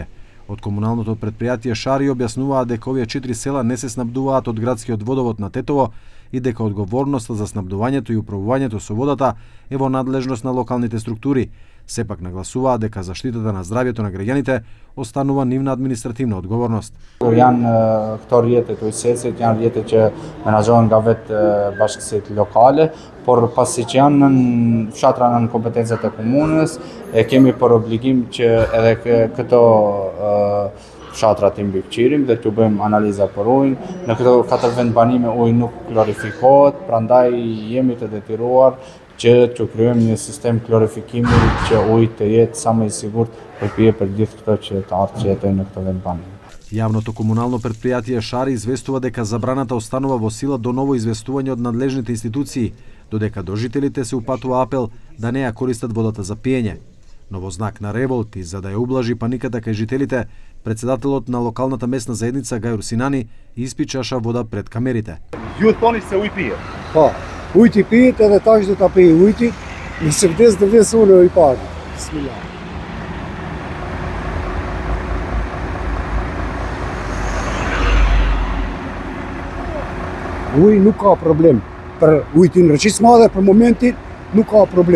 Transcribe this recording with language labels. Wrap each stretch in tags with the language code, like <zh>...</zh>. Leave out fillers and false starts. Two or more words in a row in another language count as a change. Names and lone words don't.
<mk>Од комуналното претпријатие Шари објаснуваат дека овие 4 села не се снабдуваат од градскиот водовод на Тетово и дека одговорноста за снабдувањето и управувањето со водата е во надлежност на локалните структури. Сепак нагласуваат дека заштитата на здравјето на граѓаните останува нивна административна одговорност.</mk> <sq>Janë këto rrjete të ujësesit, janë rrjete që menaxhohen nga vetë bashkësitë lokale, por pasi që janë në fshatra në kompetencat e komunës, e kemi për obligim që edhe këto fshatra të mbikëqirim dhe t'u bëjmë analiza për ujin. Në këto 4 vend banime uji nuk klorifikohet, prandaj jemi të detyruar që të kryojmë një sistem klorifikimi që uji të jetë sa më i sigurt për pije për gjithë këto që të ardhë që jetojnë në këto vend banime.</sq> <mk>Јавното комунално претпријатие Шари известува дека забраната останува во сила до ново известување од надлежните институции, додека до жителите се упатува апел да не ја користат водата за пиење. Но во знак на револт и за да ја ублажи паниката кај жителите, председателот на локалната местна заедница Гајур Синани испи чаша вода пред камерите.</mk> <sq>Ju thoni se uji pihet. Po, ujti pihet edhe tash do ta pij ujti, nëse vdes do vdes unë i parë. Bismillah. Uji nuk ka problem për ujtin në Raqicë Madhe, për momentin nuk ka problem.</sq>